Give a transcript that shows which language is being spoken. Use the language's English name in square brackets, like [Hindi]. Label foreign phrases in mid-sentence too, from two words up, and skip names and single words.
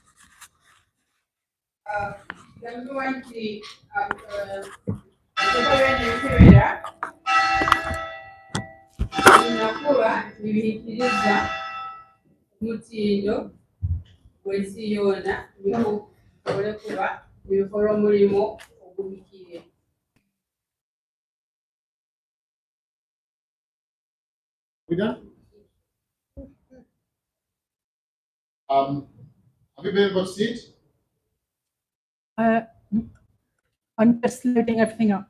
[Nyoro] gambibwa nti ebikebera binakuba nibihikiriza omutindo gw'ensi yoona niho bisobole kuba nibikola omulimo oguhikire. [English] We done? Have you been able to see it? I'm just loading everything up.